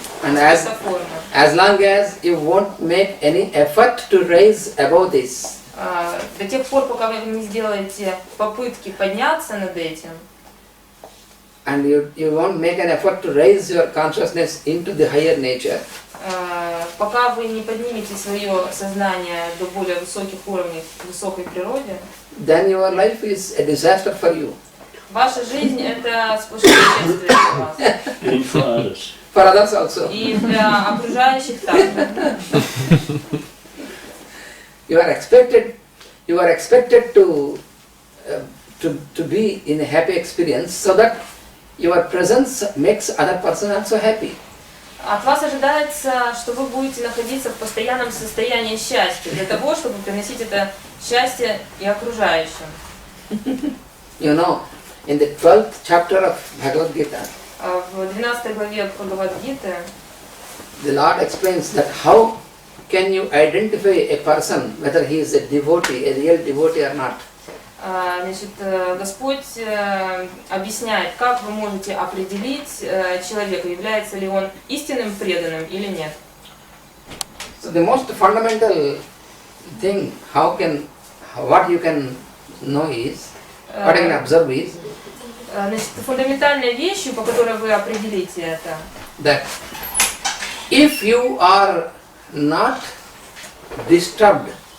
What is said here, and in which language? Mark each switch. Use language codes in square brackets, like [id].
[en] and as long as you won't make any effort to raise above this, [ru] до тех пор, пока вы не сделаете попытки подняться над этим, [en] and you won't make an effort to raise your consciousness into the higher nature, [ru] пока вы не поднимете свое сознание до более высоких уровней в высокой природе, [en] then your life is a disaster for you. [ru] Ваша жизнь это сплошное бедствие для вас. [en] For others also. [ru] И для окружающих также. [en] You are expected to be in a happy experience, so that your presence makes other person also happy. [ru] От вас ожидается, что вы будете находиться в постоянном состоянии счастья, для того, чтобы приносить это счастье и окружающим. [en] You know, in the 12th chapter of Bhagavad Gita, [ru] в 12 главе Бхагавад-гиты, [en] the Lord explains that how can you identify a person whether he is a devotee, a real devotee or not. [ru] Значит, Господь объясняет, как вы можете определить человека, является ли он истинным преданным или нет. [en] So the most fundamental thing, what you can know is, what you can observe is, [ru] значит, фундаментальной вещью, по которой вы определите это, [en] that if you are not disturbed,